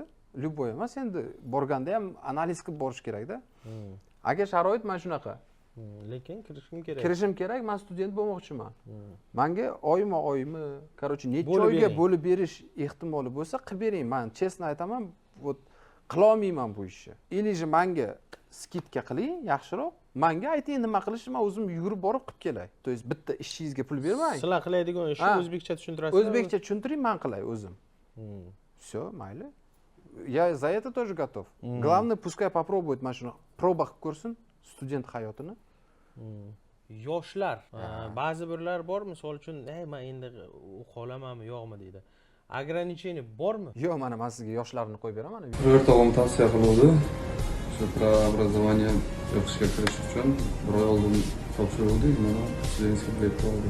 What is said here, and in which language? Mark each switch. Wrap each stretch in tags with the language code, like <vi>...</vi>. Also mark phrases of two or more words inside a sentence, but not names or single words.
<uz>Любой emas, endi borganda ham analiz qilib borish kerak-da. Agar sharoit mana shunaqa. Lekin kirishim kerak. Kirishim kerak, men student bo'lmoqchiman. Menga oymi, короче, necha Bo'lib oyga bering. bo'lib berish ehtimoli bo'lsa, qilib bering. Men chestno aytaman, вот qila olmayman bu ishni.</uz> <ru>Или же</ru> <uz>menga skidka qiling, yaxshiroq. Menga ayting nima qilishni, men o'zim yugurib borib qilib kelay.</uz> <ru>То есть</ru> <uz>bitta ishingizga pul bermang. Sizlar qiladigan ishni Ha. o'zbekcha tushuntirasiz. O'zbekcha tushuntiring, men qilay o'zim.</uz> <ru>Все, mayli. Я за это тоже готов. Главное, пускай попробует</ru> <uz>mana shuni proba qilib ko'rsin student hayotini. Yoshlar, ba'zi birlar bor, misol uchun, men endi o'qiy olamanmi, yo'qmi deydi. Ограничение bormi? Yo'q, mana men sizga yoshlarni qo'yib beraman. O'rtog'im tavsiya qiluvdi. Shu preobrazovание o'qishga kirish uchun bir oy oldin topshiruvdik, mana studentskiy bilet oldik.</uz>